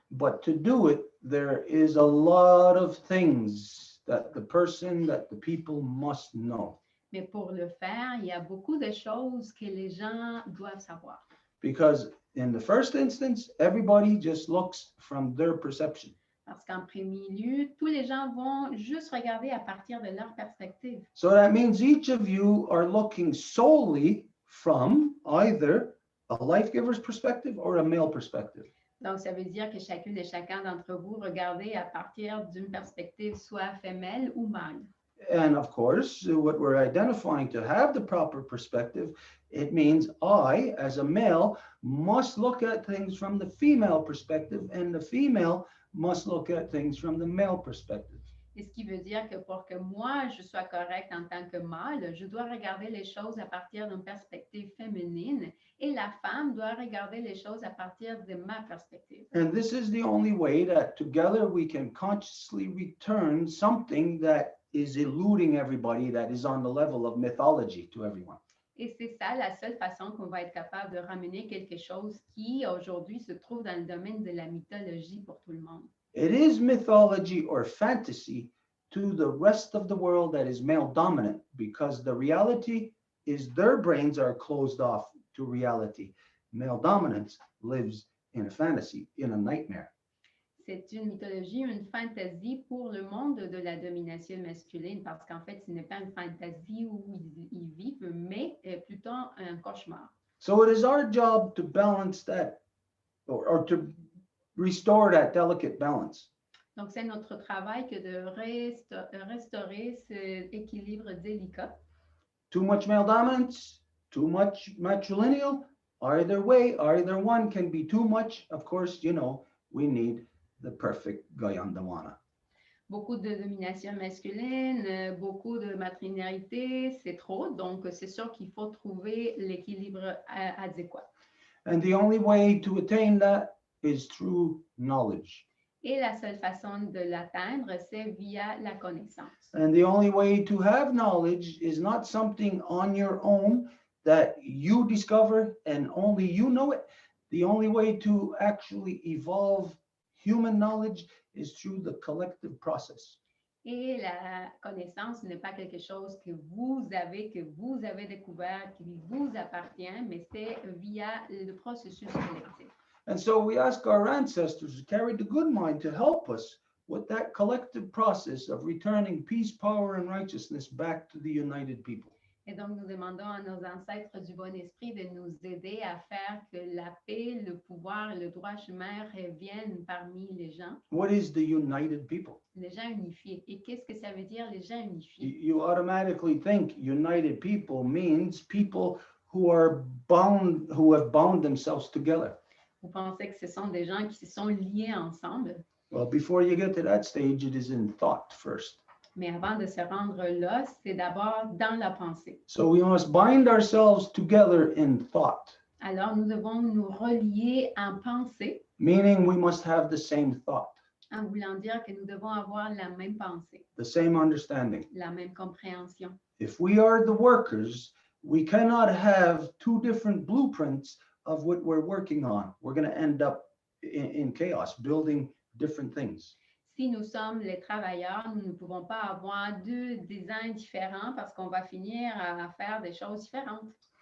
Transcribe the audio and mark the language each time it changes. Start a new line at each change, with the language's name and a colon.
English: But to do it, there is a lot of things that the person, that the people must know.
French: Mais pour le faire, il y a beaucoup de choses que les gens doivent savoir.
English: Because in the first instance, everybody just looks from their perception.
French: Parce qu'en premier lieu, tous les gens vont juste regarder à partir de leur perspective.
English: So that means each of you are looking solely from either a life giver's perspective or a male perspective.
French: Donc, ça veut dire que chacune et chacun d'entre vous regardez à partir d'une perspective soit femelle ou mâle.
English: And of course, what we're identifying to have the proper perspective, it means I, as a male, must look at things from the female perspective, and the female must look at things from the male perspective.
French: Et ce qui veut dire que pour que moi, je sois correcte en tant que mâle, je dois regarder les choses à partir d'une perspective féminine et la femme doit regarder les choses à partir de ma perspective.
English: And this is the only way that together we can consciously return something that is eluding everybody, that is on the level of mythology to everyone.
French: Et c'est ça la seule façon qu'on va être capable de ramener quelque chose qui aujourd'hui se trouve dans le domaine de la mythologie pour tout le monde.
English: It is mythology or fantasy to the rest of the world that is male dominant, because the reality is their brains are closed off to reality. Male dominance lives in a fantasy, in a nightmare.
French: c'est une mythologie, une fantaisie pour le monde de la domination masculine, parce qu'en fait, ce n'est pas une fantaisie où ils vivent, mais plutôt un cauchemar.
English: So it is our job to balance that or to restore that delicate balance.
French: Donc, c'est notre travail que de restaurer cet équilibre délicat.
English: Too much male dominance, too much matrilineal, either way, either one can be too much. Of course, you know, we need the perfect Gayandawana.
French: Beaucoup de domination masculine, beaucoup de matrilinéarité, c'est trop. Donc, c'est sûr qu'il faut trouver l'équilibre adéquat.
English: And the only way to attain that is through knowledge.
French: Et la seule façon de l'atteindre, c'est via la connaissance.
English: And the only way to have knowledge is not something on your own that you discover and only you know it. The only way to actually evolve human knowledge is through the collective process.
French: Et la connaissance n'est pas quelque chose que vous avez découvert, qui vous appartient, mais c'est via le processus collectif.
English: And so we ask our ancestors who carried the good mind to help us with that collective process of returning peace, power, and righteousness back to the united people.
French: Et donc, nous demandons à nos ancêtres du bon esprit de nous aider à faire que la paix, le pouvoir et le droit chemin reviennent parmi les gens.
English: What is the united people?
French: Les gens unifiés. Et qu'est-ce que ça veut dire, les gens unifiés?
English: You automatically think united people means people who are bound, who have bound themselves together.
French: Vous pensez que ce sont des gens qui se sont liés ensemble?
English: Well, before you get to that stage, it is in thought first.
French: Mais avant de se rendre là, c'est d'abord dans la pensée.
English: So we must bind ourselves together in thought,
French: Alors, nous devons nous relier en pensée,
English: meaning we must have the same thought,
French: en voulant dire que nous devons avoir la même pensée,
English: the same understanding.
French: la même compréhension.
English: If we are the workers, we cannot have two different blueprints of what we're working on. We're going to end up in chaos, building different things.
French: Si nous sommes les travailleurs, nous ne pouvons pas avoir deux designs différents parce qu'on va finir à faire des choses différentes.